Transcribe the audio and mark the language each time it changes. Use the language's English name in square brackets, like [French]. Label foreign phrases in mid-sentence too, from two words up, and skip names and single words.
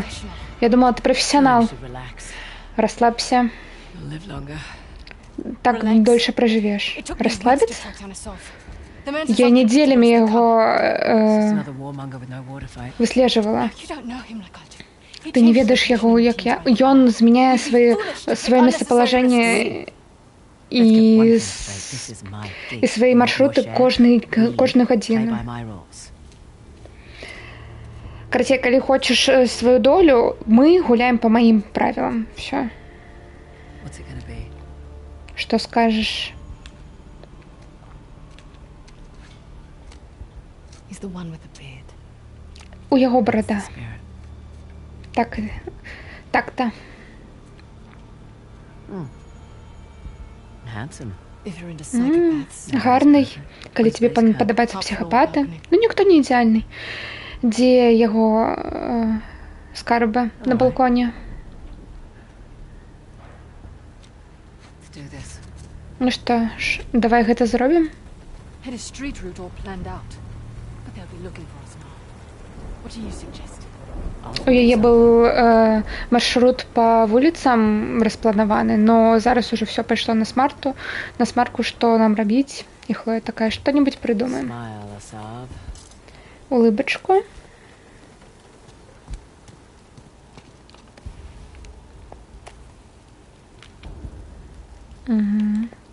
[Russian] Я думала, ты профессионал. [English] Relax. [Russian] Расслабься. [English] You'll live longer. [Russian] Так дольше проживешь. Расслабиться? Я Я неделями его [English] Another warmonger with no water fight. [Belarusian] выслеживала. Ты не ведаеш яго, як я. Ён змяняе сваё месцапалажэнне і [English] This is my [Belarusian] і свае маршруты кожную гадзіну. [English] Play by my rules. [Belarusian] Карацей, калі хочаш сваю долю, мы гуляем по маім правілам. [Russian] Всё. [English] What's it gonna be? [Belarusian] Што скажаш? [English] He's the one with the beard. [Belarusian] У яго барада. [English] Spirit. [Belarusian] Так-то. [English] Handsome. If you're into psychopaths. [Ukrainian] Гарний. [Belarusian] Калі тебе падабаюцца псіхапаты. Ну, ніхто не ідэальны. Дзе яго скарбы на балконе? [English] Let's do this. [Belarusian] Ну што ж, давай гэта зробім? [English] Had a street route all planned out, but they'll be looking for us now. What do you suggest? [Belarusian] У яе быў маршрут па вуліцам распланаваны, но зараз уже все пайшло на смарку, што нам рабіць. І Хлоя такая, што-нибудь прыдумаем. [English] Smile, Asav. [Russian] Улыбачку. Угу.